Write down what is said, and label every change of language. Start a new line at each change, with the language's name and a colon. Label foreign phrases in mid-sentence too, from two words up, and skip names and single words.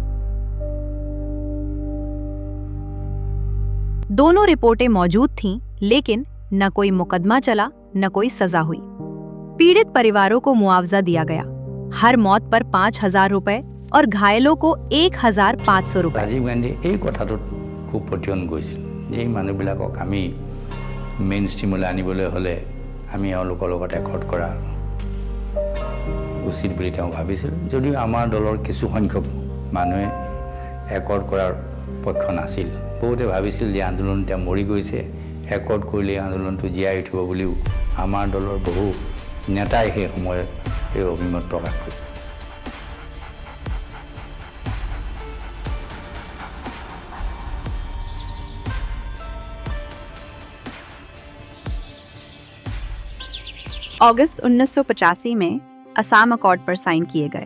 Hindi: दोनों रिपोर्टें मौजूद थीं, लेकिन न कोई मुकदमा चला, न कोई सजा हुई। पीड़ित परिवारों को मुआवजा दिया गया, हर मौत पर 5,000 रुपए और घायलों को 1,500 रुपए।
Assamese: राजीव गांधी এই কথাটোত খুব পঠিয়ন গৈছিল যে মানুহবিলাকক আমি মেইন ষ্ট্ৰীমলৈ আনিবলৈ হ'লে আমি এওঁলোকৰ লগত একট কৰা উচিত বুলি তেওঁ ভাবিছিল। যদিও আমাৰ দলৰ কিছু সংখ্যক মানুহে একট কৰাৰ পক্ষ নাছিল। বহুতে ভাবিছিল যে আন্দোলন এতিয়া মৰি গৈছে, একট কৰিলে আন্দোলনটো জীয়াই উঠিব বুলিও আমাৰ দলৰ বহু নেতাই সেই সময়ত এই অভিমত প্ৰকাশ কৰিছিল।
Hindi: अगस्त 1985 में असम अकॉर्ड पर साइन किए गए।